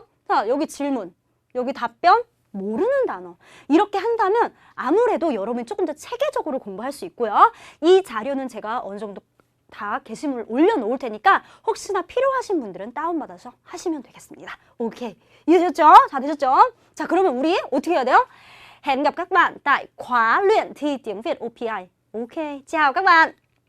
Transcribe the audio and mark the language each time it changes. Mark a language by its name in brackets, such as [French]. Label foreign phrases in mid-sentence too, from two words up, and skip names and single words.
[Korean] 자, 여기 질문, 여기 답변, 모르는 단어 이렇게 한다면 아무래도 여러분이 조금 더 체계적으로 공부할 수 있고요. 이 자료는 제가 어느 정도 다 게시물을 올려놓을 테니까 혹시나 필요하신 분들은 다운받아서 하시면 되겠습니다. 오케이, 이해되셨죠? 다 되셨죠? 자, 그러면 우리 어떻게 해야 돼요? [Vietnamese] Hẹn gặp các bạn tại khóa luyện thi tiếng Việt OPI. Ok, chào các bạn.